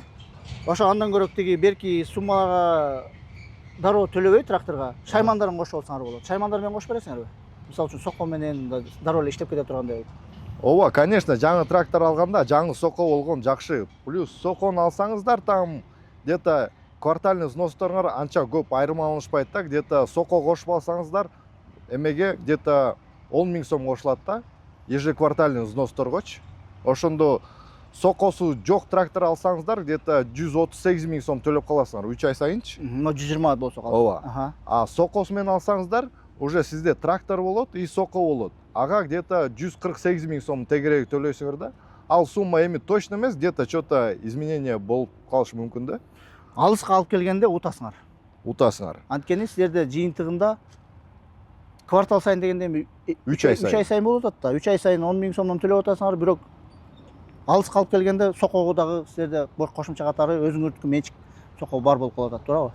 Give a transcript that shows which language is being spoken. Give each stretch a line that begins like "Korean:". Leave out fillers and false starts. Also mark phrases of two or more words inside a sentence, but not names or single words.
Kyrgyz: Ошо андан көрөк тиги берки суммага дароо төлөбөй тракторго, шаймандарын кошуп алсаңар болот. Шаймандар менен кошуп бересиңерби? Мисалы үчүн соко менен дароо эле иштеп кете тургандай. Ооба, конечно, жаңы трактор алганда жаңы соко болгон жакшы. Плюс сокону алсаңыздар,
Russian: там где-то квартальный взносторуңар
Kyrgyz: анча көп айырмаланышпайт да, где-то соко кошуп алсаңыздар, эмеге где-то 10 000 сом кошулат да,
Russian: ежеквартальный взносторгочу.
Kyrgyz: Ошондо сокосу жок трактор алсаңыздар, где-то 138 000 сом төлөп каласыңар 3 ай сайынчы. 120 болсо калат. Ооба. А сокосу менен алсаңыздар, уже сизде трактор болот и соко болот. Ага где-то 148 000 сом тегереги төлөйсүңөр да. Ал сумма эми точно эмес,
Russian: где-то что-то изменение
Kyrgyz: болуп калышы мүмкүн да. Алыска алып келгенде утасыңар. Утасыңар. Анткени силерде жыйынтыгында квартал сайын дегенде 3 ай сайын болуп атат да. 3 ай сайын 10 000 сомдон төлөп атасыңар, бирок алыска алып келгенде сокого дагы силерде кошумча катары өзүңөрдүкү менчик соко бар болуп калат, туурабы?